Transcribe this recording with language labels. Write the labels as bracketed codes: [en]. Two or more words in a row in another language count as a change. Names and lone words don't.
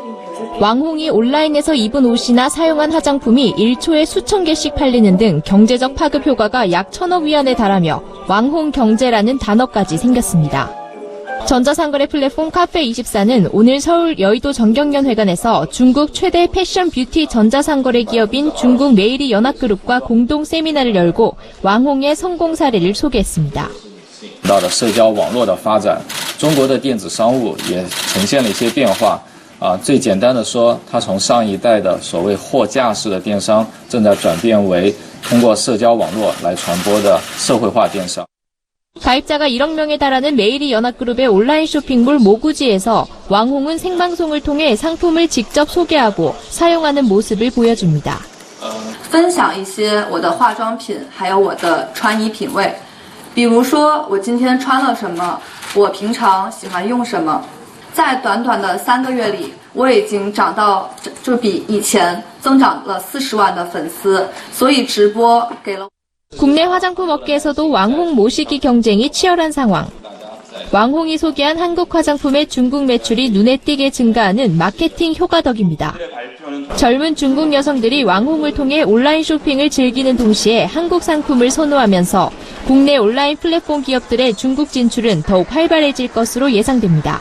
[ko] 왕홍이 온라인에서 입은 옷이나 사용한 화장품이 1초에 수천 개씩 팔리는 등 경제적 파급 효과가 약 1,000억 위안에 달하며 왕홍 경제라는 단어까지 생겼습니다. 전자상거래 플랫폼 카페24는 오늘 서울 여의도 정경련회관에서 중국 최대 패션 뷰티 전자상거래 기업인 중국 메이리 연합그룹과 공동 세미나를 열고 왕홍의 성공 사례를 소개했습니다. [zh] 到的社交网络的发展，中国的电子商务也呈现了一些变化。最简单的说，它从上一代的所谓货架式的电商，正在转变为通过社交网络来传播的社会化电商。 [ko] 가입자가 1억 명에 달하는 메이리 연합그룹의 온라인 쇼핑몰 모구지에서 왕홍은 생방송을 통해 상품을 직접 소개하고 사용하는 모습을 보여줍니다. [zh] 分享一些我的化妆品，还有我的穿衣品味。比如说，我今天穿了什么，我平常喜欢用什么。在短短的3个月里，我已经涨到就比以前增长了40万的粉丝，所以直播给了。 [ko] 국내 화장품 업계에서도 왕홍 모시기 경쟁이 치열한 상황. 왕홍이 소개한 한국 화장품의 중국 매출이 눈에 띄게 증가하는 마케팅 효과 덕입니다. 젊은 중국 여성들이 왕홍을 통해 온라인 쇼핑을 즐기는 동시에 한국 상품을 선호하면서 국내 온라인 플랫폼 기업들의 중국 진출은 더욱 활발해질 것으로 예상됩니다.